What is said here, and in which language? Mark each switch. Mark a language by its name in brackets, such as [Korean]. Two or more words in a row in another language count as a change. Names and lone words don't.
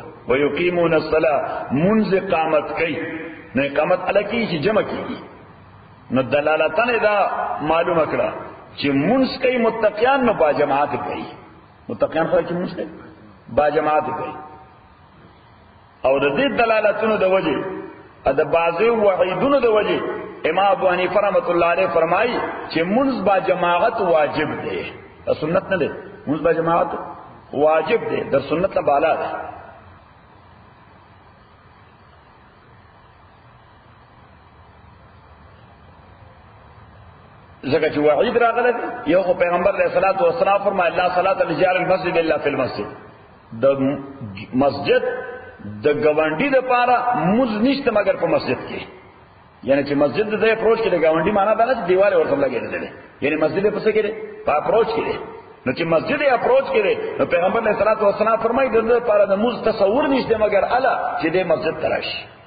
[Arabic] ويقيمون الصلاة [Pashto] منز اقامت کوي. نو اقامت الکی چې جمع کیږي نو دلالتن دا معلومه کړه چې منز کوي متقیان نو با جماعت کوي. متقیان خلک چې موږ با جماعت کوي. او د دې دلالتونو د وجه د بعضو وعیدونو د وجه امام ابو حنیفه [Arabic] رحمۃ اللہ علیہ [Pashto] فرمایي چې منځ با جماعت واجب دی، سنت نه دی. منځ با جماعت واجب دی، در سنت نه بالا دی. ځکه چې وعید راغله یو خو پیغمبر [Arabic] علیہ الصلوۃ والسلام [Pashto] فرمایي [Arabic] لا صلاۃ لرجال المسجد الا فی المسجد. [Pashto] د مسجد د گاونډي د پاره مز نشته مگر په مسجد کې. یعنی چې مسجد د اپروچ کې د گاونډي معنا دا نه چې دیواله ورته لګېدل دي، یعنی مسجد په څه کې دی؟ په اپروچ کې دی. نو چې مسجد اپروچ کې دی نو پیغمبر [Arabic] علیہ الصلوۃ والسلام [Pashto] فرمایي د دې لپاره د مز تصور نشته مگر الا چې د مسجد تراشي.